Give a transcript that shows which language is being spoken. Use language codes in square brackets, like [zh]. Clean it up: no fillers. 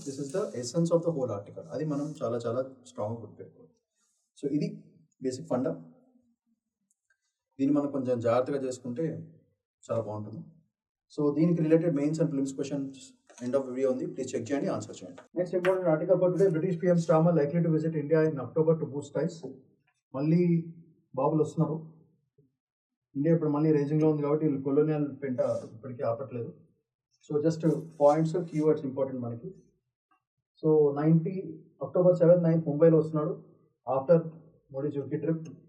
[en] This is the essence of the whole article. [te] అది మనం చాలా చాలా స్ట్రాంగ్గా గుర్తుపెట్టుకోవాలి. సో ఇది బేసిక్ ఫండా. దీన్ని మనం కొంచెం జాగ్రత్తగా చేసుకుంటే చాలా బాగుంటుంది. సో దీనికి related mains and prelims questions end of video ఉంది, ప్లీజ్ చెక్ చేయండి, ఆన్సర్ చేయండి. [en] Next important article for today, British PM Starmer likely to visit India in October to boost ties. [te] మళ్ళీ బాబులు వస్తున్నారు. ఇండియా ఇప్పుడు మళ్ళీ రేజింగ్లో ఉంది కాబట్టి వీళ్ళు కొలోనియల్ పెంట ఇప్పటికీ ఆపట్లేదు. So just points keywords important మనకి. సో October 7th 9th ముంబైలో వస్తున్నాడు [en] After Modi's UK trip.